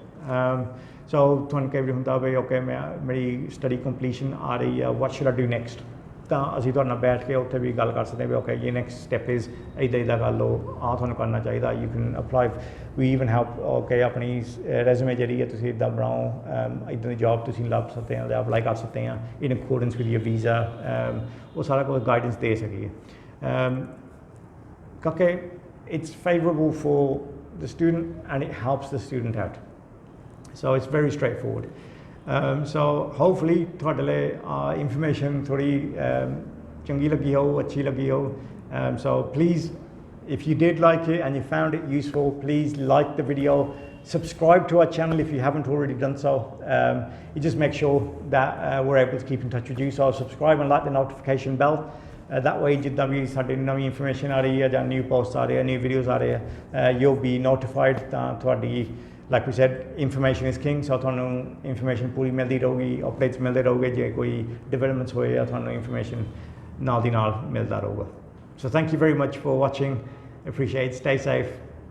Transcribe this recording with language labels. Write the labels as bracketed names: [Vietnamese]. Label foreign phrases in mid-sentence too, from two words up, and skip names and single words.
[Punjabi] ਸੋ ਤੁਹਾਨੂੰ ਕਈ ਵਾਰੀ ਹੁੰਦਾ ਵੀ ਓਕੇ ਮੇਰੀ [English] study completion [Punjabi] ਆ ਰਹੀ ਆ, [English] what should I do next, [Punjabi] ਤਾਂ ਅਸੀਂ ਤੁਹਾਡੇ ਨਾਲ ਬੈਠ ਕੇ ਉੱਥੇ ਵੀ ਗੱਲ ਕਰ ਸਕਦੇ ਹਾਂ ਵੀ ਓਕੇ ਇਹ [English] next step is [Punjabi] ਇੱਦਾਂ ਕਰ ਲਓ, ਆਹ ਤੁਹਾਨੂੰ ਕਰਨਾ ਚਾਹੀਦਾ, [English] you can apply, we even help okay [Punjabi] ਆਪਣੀ ਰੈਜ਼ੂਮੇ ਜਿਹੜੀ ਹੈ ਤੁਸੀਂ ਇੱਦਾਂ ਬਣਾਓ, ਇੱਦਾਂ ਦੀ ਜੋਬ ਤੁਸੀਂ ਲੱਭ ਸਕਦੇ ਹੋ ਜਾਂ ਅਪਲਾਈ ਕਰ ਸਕਦੇ ਹਾਂ [English] in accordance with your visa, [Punjabi] ਉਹ ਸਾਰਾ ਕੁਝ ਗਾਈਡੈਂਸ ਦੇ ਸਕੀਏ. [English] ਕਿਉਂਕਿ it's favourable for the student and it helps the student out. So it's very straightforward. So hopefully [Punjabi] ਤੁਹਾਡੇ ਲਈ information ਥੋੜੀ ਚੰਗੀ ਲੱਗੀ ਹੋ, ਅੱਛੀ ਲੱਗੀ ਹੋ. [English] So please, if you did like it and you found it useful, please like the video, subscribe to our channel if you haven't already done so. It just makes sure that we're able to keep in touch with you. So subscribe and like the notification bell. That way [Punjabi] ਜਿੱਦਾਂ ਵੀ ਸਾਡੀ ਨਵੀਂ ਇਨਫੋਰਮੇਸ਼ਨ ਆ ਰਹੀ ਹੈ ਜਾਂ [English] new post [Punjabi] ਆ ਰਹੇ ਆ, [English] new videos [Punjabi] ਆ ਰਹੇ ਆ, [English] you'll be notified. [Punjabi] ਤਾਂ ਤੁਹਾਡੀ, [English] like we said, information is king. [Punjabi] So ਤੁਹਾਨੂੰ ਇਨਫੋਰਮੇਸ਼ਨ ਪੂਰੀ ਮਿਲਦੀ ਰਹੂਗੀ, ਅਪਡੇਟਸ ਮਿਲਦੇ ਰਹੂਗੇ, ਜੇ ਕੋਈ ਡਿਵੈਲਪਮੈਂਟਸ ਹੋਏ ਆ ਤੁਹਾਨੂੰ ਇਨਫੋਰਮੇਸ਼ਨ ਨਾਲ ਦੀ ਨਾਲ ਮਿਲਦਾ ਰਹੂਗਾ. [English] So thank you very much for watching. Appreciate it. Stay safe.